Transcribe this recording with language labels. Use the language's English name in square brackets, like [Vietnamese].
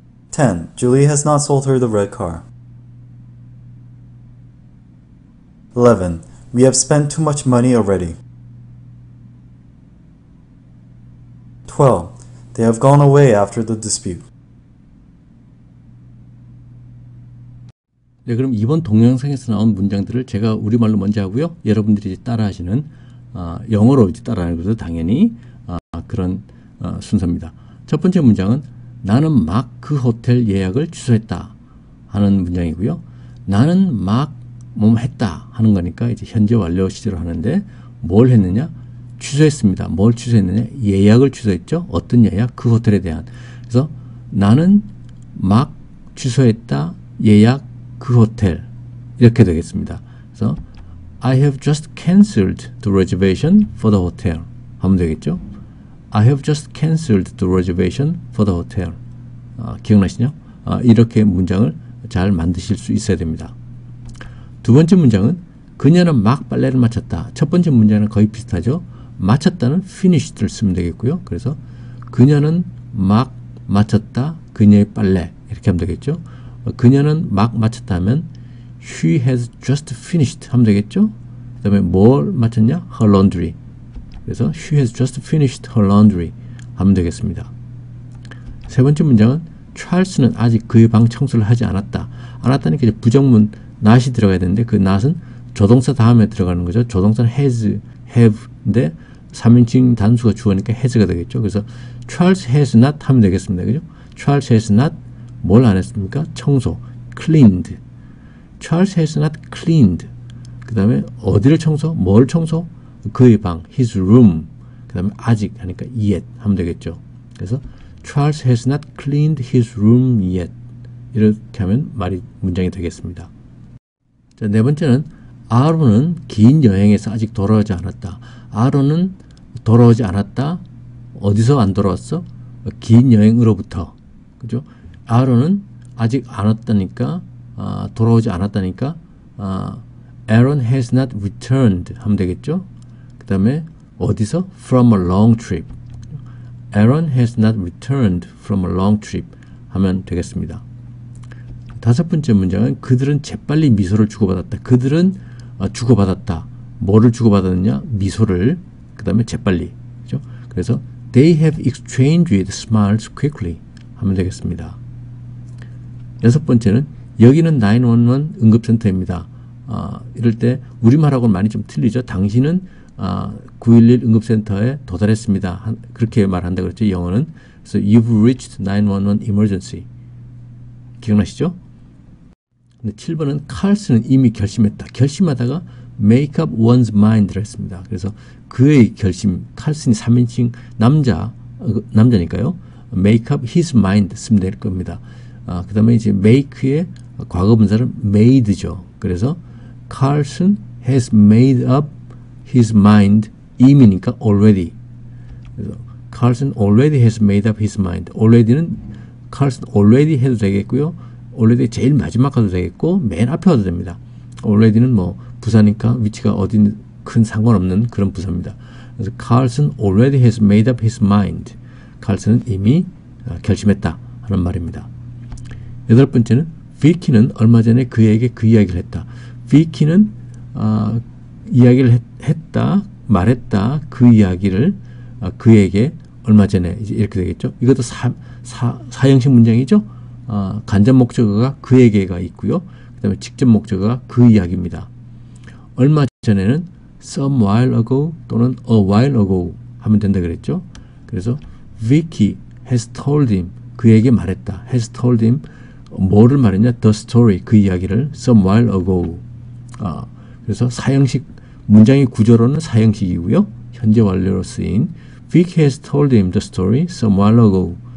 [English] 10. Julie has not sold her the red car. 11. We have spent too much money already. 12. They have gone away after the dispute. [Korean] 네, 그럼 이번 동영상에서 나온 문장들을 제가 우리말로 먼저 하고요. 여러분들이 이제 따라하시는 영어로 이제 따라하는 것도 당연히 그런 순서입니다. 첫 번째 문장은 나는 막 그 호텔 예약을 취소했다 하는 문장이고요. 나는 막 했다 하는 거니까 이제 현재 완료 시제로 하는데 뭘 했느냐? 취소했습니다. 뭘 취소했느냐? 예약을 취소했죠. 어떤 예약? 그 호텔에 대한. 그래서 나는 막 취소했다. 예약 그 호텔 이렇게 되겠습니다. [English] 그래서 I have just cancelled the reservation for the hotel [Korean] 하면 되겠죠. [English] I have just cancelled the reservation for the hotel. [Korean] 기억나시죠? 이렇게 문장을 잘 만드실 수 있어야 됩니다. 두 번째 문장은 그녀는 막 빨래를 마쳤다. 첫 번째 문장은 거의 비슷하죠. 마쳤다는 [English] finished [Korean] 를 쓰면 되겠고요. 그래서 그녀는 막 마쳤다. 그녀의 빨래. 이렇게 하면 되겠죠. 그녀는 막 마쳤다 하면 [English] she has just finished [Korean] 하면 되겠죠. 그 다음에 뭘 마쳤냐? [English] her laundry. [Korean] 그래서 [English] she has just finished her laundry [Korean] 하면 되겠습니다. 세 번째 문장은 찰스는 아직 그의 방 청소를 하지 않았다. 않았다니까 이제 부정문 not이 들어가야 되는데 그 not은 조동사 다음에 들어가는 거죠. 조동사는 has, have인데 3인칭 단수가 주어니까 has가 되겠죠. 그래서 [English] Charles has not [Korean] 하면 되겠습니다. 그죠? [English] Charles has not [Korean] 뭘 안 했습니까? 청소, cleaned. [English] Charles has not cleaned. [Korean] 그 다음에 어디를 청소? 뭘 청소? 그의 방, [English] his room. [Korean] 그 다음에 아직 하니까 yet 하면 되겠죠. [English] 그래서 Charles has not cleaned his room yet. [Korean] 이렇게 하면 문장이 되겠습니다. 자, 네 번째는 아론은 긴 여행에서 아직 돌아오지 않았다. 아론은 돌아오지 않았다. 어디서 안 돌아왔어? 긴 여행으로부터. 그죠? 아론은 아직 안 왔다니까, 돌아오지 않았다니까, [English] Aaron has not returned [Korean] 하면 되겠죠? 그 다음에 어디서? [English] From a long trip. Aaron has not returned from a long trip 하면 되겠습니다. [Korean] 다섯 번째 문장은 그들은 재빨리 미소를 주고받았다. 그들은 주고받았다. 뭐를 주고받았느냐? 미소를. 그 다음에 재빨리. 그죠? 그래서 [English] they have exchanged smiles quickly [Korean] 하면 되겠습니다. 여섯 번째는 여기는 911 응급센터입니다. 이럴 때 우리말하고는 많이 좀 틀리죠. 당신은 911 응급센터에 도달했습니다. 그렇게 말한다 그랬죠. 영어는. 그래서 [English] you've reached 911 emergency. [Korean] 기억나시죠? 근데 7번은 칼스는 이미 결심했다. 결심하다가 [English] make up one's mind [Korean] 를 했습니다. 그래서 그의 결심, 칼슨이 3인칭 남자니까요. [English] make up his mind [Korean] 쓰면 될 겁니다. 그 다음에 이제 make의 과거 분사는 made죠. [English] 그래서 Carlson has made up his mind. [Korean] 이미니까 already. 그래서 [English] Carlson already has made up his mind. [Korean] already는 Carlson already 해도 되겠고요. already 제일 마지막 가도 되겠고 맨 앞에 와도 됩니다. already는 뭐 부사니까 위치가 어디 큰 상관없는 그런 부사입니다. 그래서 [English] Carlson already has made up his mind. [Korean] 칼슨은 이미 결심했다 하는 말입니다. 여덟 번째는 비키는 얼마 전에 그에게 그 이야기를 했다. 비키는 이야기를 했다, 말했다, 그 이야기를 그에게 얼마 전에 이제 이렇게 되겠죠. 이것도 사형식 문장이죠. 간접 목적어가 그에게가 있고요. 그 다음에 직접 목적어가 그 이야기입니다. 얼마 전에는 [English] some while ago [Korean] 또는 [English] a while ago [Korean] 하면 된다 그랬죠. 그래서 [English] Vicky has told him [Korean] 그에게 말했다. [English] has told him [Korean] 뭐를 말했냐? [English] the story [Korean] 그 이야기를 [English] some while ago. [Korean] 그래서 사형식 문장의 구조로는 사형식이고요. 현재 완료로 쓰인 [English] Vicky has told him the story some while ago.